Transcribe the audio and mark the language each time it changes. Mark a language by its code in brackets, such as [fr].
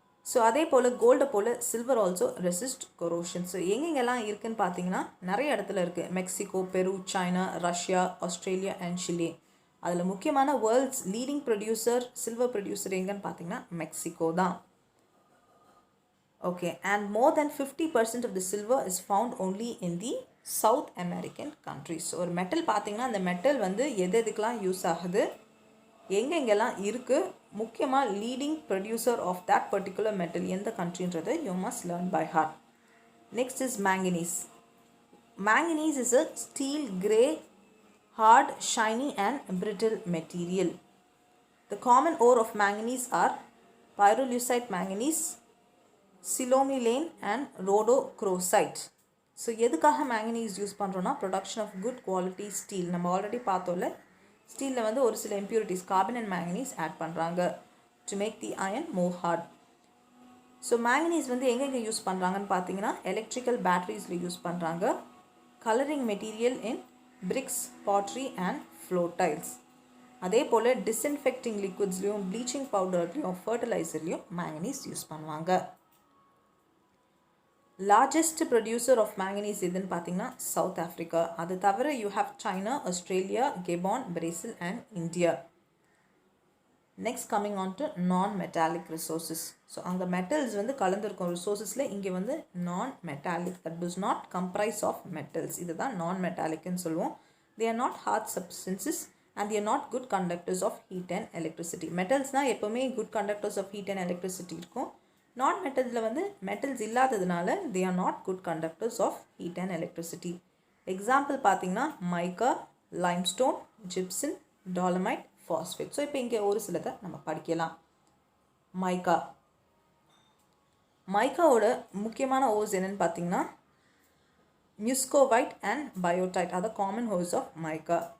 [en] so [ta] அதே போல் கோல்டை போல் [en] Silver also resist corrosion. [ta] So எங்கெங்கெல்லாம் இருக்குதுன்னு பார்த்தீங்கன்னா நிறைய இடத்துல இருக்குது. மெக்சிகோ, பெரு, China, Russia, Australia and Chile. அதில் முக்கியமான world's leading producer silver producer எங்கன்னு பார்த்தீங்கன்னா மெக்சிகோ தான். [en] Okay, and more than 50% of the silver is found only in the South American countries. [ta] So ஒரு மெட்டல் பார்த்தீங்கன்னா அந்த மெட்டல் வந்து எதுக்கெல்லாம் யூஸ் ஆகுது, எங்கெங்கெல்லாம் இருக்குது, முக்கியமாக leading producer of that particular metal எந்த கண்ட்ரின்றதை [en] You must learn by heart. Next is manganese. Manganese is a steel grey, hard, shiny and brittle material. The common ore of manganese are pyrolusite manganese, psilomelane and rhodochrosite. So எதுக்காக manganese use பண்ணுறோன்னா production of good quality steel. [ta] நம்ம already பார்த்தோம்ல ஸ்டீலில் வந்து ஒரு சில [en] Impurities carbon and manganese add பண்ணுறாங்க to make the iron more hard. So manganese வந்து [ta] எங்கெங்கே யூஸ் பண்ணுறாங்கன்னு பார்த்தீங்கன்னா [en] Electrical பேட்டரிஸில் use பண்ணுறாங்க, colouring material in bricks, pottery and floor tiles. [ta] அதே போல் டிஸ்இன்ஃபெக்டிங் லிக்விட்ஸ்லையும், ப்ளீச்சிங் பவுடர்லையும், ஃபர்டிலைசர்லையும் மேங்கனீஸ் யூஸ் பண்ணுவாங்க. [en] largest producer of manganese [ta] எதுன்னு பார்த்தீங்கன்னா [en] South Africa. [ta] அது தவிர [en] You have China, Australia, Gabon, Brazil and India. Next coming on to non metallic resources. [ta] ஸோ அங்கே metals வந்து கலந்துருக்கும் ரிசோர்ஸஸில் இங்கே வந்து [en] Non metallic, that does not comprise of metals. [ta] இதுதான் நான் மெட்டாலிக்னு சொல்லுவோம். [en] They are not hard substances and they are not good conductors of heat and electricity. மெட்டல்ஸ்னால் எப்போவுமே good conductors of heat and electricity இருக்கும். [ta] நான் மெட்டல்ஸில் வந்து மெட்டல்ஸ் இல்லாததுனால [en] they are not good conductors of heat and electricity. [ta] Example பார்த்தீங்கன்னா மைக்கா, limestone, Gibson, dolomite, phosphate. So இப்போ இங்கே ஒரு சிலதை நம்ம படிக்கலாம். மைக்காவோட முக்கியமான ஓஸ் என்னென்னு பார்த்தீங்கன்னா மியூஸ்கோவைட் அண்ட் பயோடைட் அதை காமன் ஹோஸ் ஆஃப் மைக்கா.